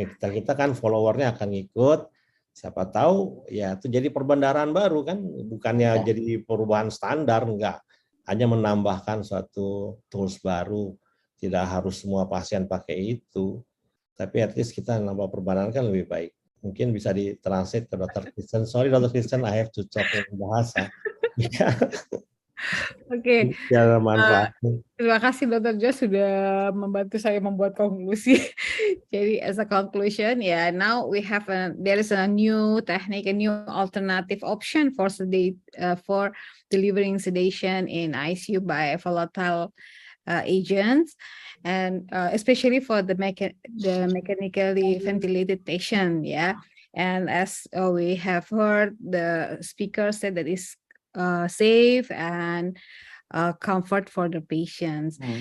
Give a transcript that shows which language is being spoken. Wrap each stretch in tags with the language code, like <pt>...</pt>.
<id>kita kan followernya akan ikut, siapa tahu ya itu jadi perbendaharaan baru kan, bukannya jadi perubahan standar, enggak, hanya menambahkan suatu tools baru, tidak harus semua pasien pakai itu, tapi</id> <en>at least</en> <id>kita nambah perbendaharaan kan lebih baik. Mungkin bisa ditranslate ke Dr. Kerstin.</id> <en>Sorry</en> <id>Dr.</id> <en>Kerstin, I have to talk in bahasa.</en> <id>Oke. Terima kasih Dr. Josh sudah membantu saya membuat konklusi. Jadi</id> <en>as a conclusion, now we have there is a new technique, a new alternative option for for delivering sedation in ICU by volatile agents, and especially for the mechanically ventilated patient, And as we have heard, the speaker said that is safe and comfort for the patients.</en>